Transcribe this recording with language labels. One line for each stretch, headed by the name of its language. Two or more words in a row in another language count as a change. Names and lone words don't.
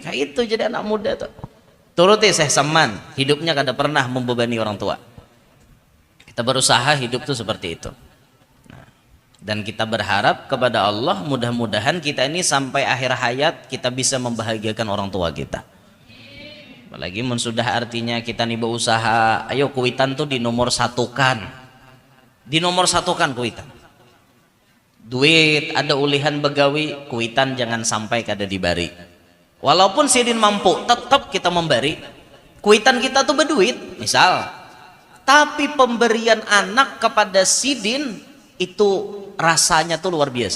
Banjar: Kayak itu jadi anak muda tuh. Turuti Syekh Saman, hidupnya kada pernah membebani orang tua.
Indonesian: Kita berusaha hidup tuh seperti itu. Nah, dan kita berharap kepada Allah, mudah-mudahan kita ini sampai akhir hayat kita bisa membahagiakan orang tua kita. Apalagi sudah artinya kita nih berusaha,
Banjar: ayo kuitan tuh di nomor satukan, kuitan. Duit ada ulihan begawi, kuitan jangan sampai kada dibari.
Indonesian: Walaupun Sidin mampu, tetap kita memberi. Kuitan kita tuh berduit, misal. Tapi pemberian anak kepada Sidin itu rasanya tuh luar biasa.